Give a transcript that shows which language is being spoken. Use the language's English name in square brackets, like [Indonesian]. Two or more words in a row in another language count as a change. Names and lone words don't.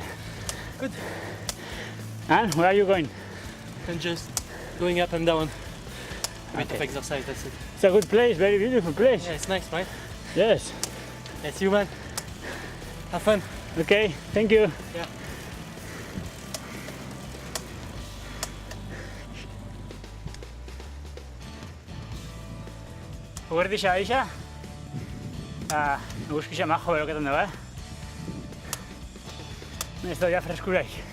[English] Good. And where are you going? And just going up and down. A bit of Okay. exercise, that's it. It's a good place, very beautiful place. Yeah, it's nice, right? Yes. Yeah, see you, man. Have fun. Okay, thank you. Yeah. [Basque] Eguerdixa, Aixa? Eguzkixa majo beroketan dago, Ez da ja freskuraik.